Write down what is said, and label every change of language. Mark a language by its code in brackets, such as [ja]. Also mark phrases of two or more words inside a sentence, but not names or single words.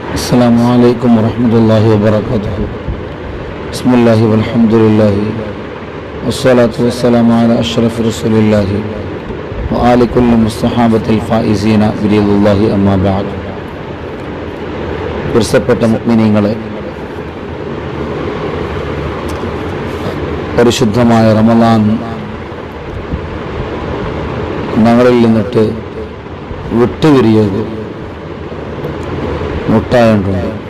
[ar] السلام عليكم ورحمة الله وبركاته. بسم الله والحمد لله والصلاة والسلام على أشرف رسول الله وآل كل الصحابة الفائزين برضا الله أما بعد. [ml] പ്രിയപ്പെട്ട മുഅ്മിനീങ്ങളെ, പരിശുദ്ധമായ റമളാൻ ഞങ്ങളിൽ നിന്നിട്ട് വിട്ടുപിരിയുക മുട്ടായിട്ടുണ്ട്.